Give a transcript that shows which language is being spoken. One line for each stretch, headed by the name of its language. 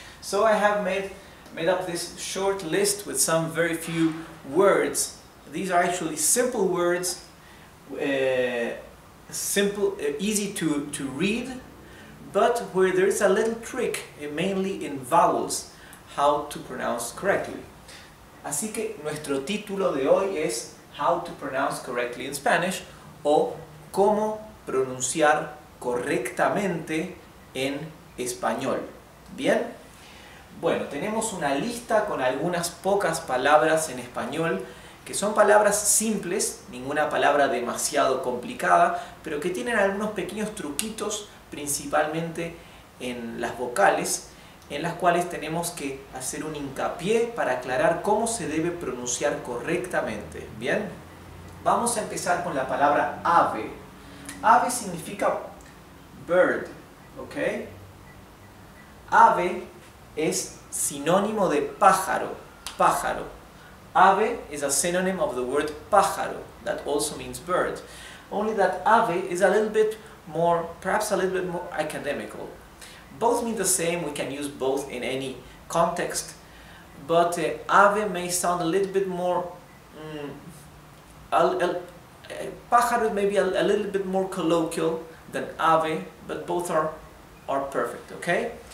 English: So I have made up this short list with some very few words. These are actually simple words, easy to read, but where there is a little trick, mainly in vowels, how to pronounce correctly.
Spanish: Así que nuestro título de hoy es
English: How to Pronounce Correctly in Spanish,
Spanish: o Cómo pronunciar correctamente en español. Bien, bueno, tenemos una lista con algunas pocas palabras en español que son palabras simples, ninguna palabra demasiado complicada, pero que tienen algunos pequeños truquitos, principalmente en las vocales, en las cuales tenemos que hacer un hincapié para aclarar cómo se debe pronunciar correctamente. Bien, vamos a empezar con la palabra ave. Ave significa
English: bird,
Spanish: ¿ok? Ave es sinónimo de pájaro, pájaro.
English: Ave is a synonym of the word pájaro, that also means bird. Only that ave is a little bit more, perhaps a little bit more academical. Both mean the same, we can use both in any context, but ave may sound a little bit more, pájaro may be a little bit more colloquial than ave, but both are perfect, okay?